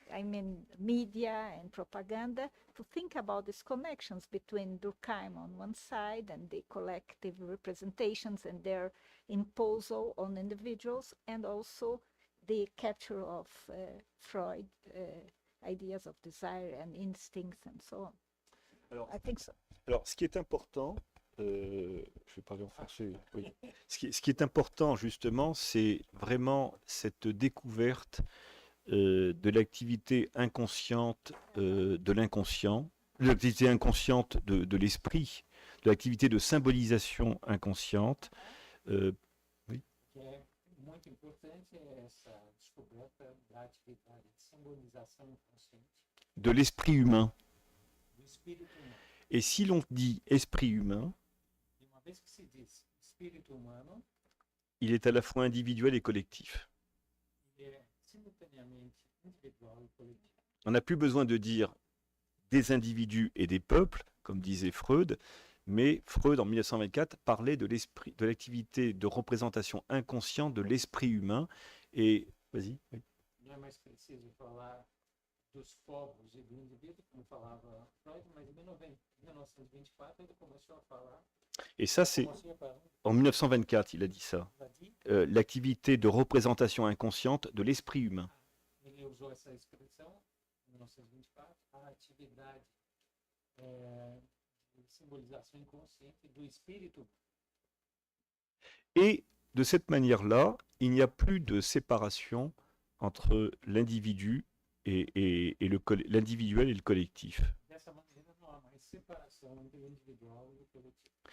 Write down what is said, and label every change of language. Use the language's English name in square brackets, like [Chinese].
[English] I mean, media and propaganda, to think about these connections between Durkheim on one side and the collective representations and their imposal on individuals, and also the capture of Freud ideas of desire and instincts and so on. [French] Alors, [English] I think so. [French] Alors, ce qui est important, je vais parler en français, oui. Ce qui est important, justement, c'est vraiment cette découverte de l'activité inconsciente de l'inconscient, de l'activité inconsciente de l'esprit, de l'activité de symbolisation inconsciente. Oui. [Portuguese] que é muito importante é essa descoberta da atividade de simbolização inconsciente [French] De l'esprit humain. [Portuguese] do espírito humano. [French] Et si l'on dit esprit humain, [Portuguese] E uma vez que se diz espírito humano, [French] il est à la fois individuel et collectif. [Portuguese] ele é simultaneamente individual e coletivo. [French] On n'a plus besoin de dire des individus et des peuples, comme disait Freud, mais Freud, en 1924, parlait de l'esprit, de l'activité de représentation inconsciente de l'esprit humain. Et, vas-y. Oui. [Portuguese] Não é mais preciso falar dos povos e do indivíduo, como falava Freud, mas em 1924 ele começou a falar. [French] Et ça, c'est [Portuguese] Commencé a falar, [French] en 1924, il a dit ça. a dit, L'activité de représentation inconsciente de l'esprit humain. [Portuguese] ele usou essa expressão em 1924, a atividade de simbolização inconsciente do espírito. [French] Et de cette manière-là, il n'y a plus de séparation entre l'individu et l'individuel et le collectif. [Portuguese] Dessa maneira não há mais separação entre o individual e o coletivo.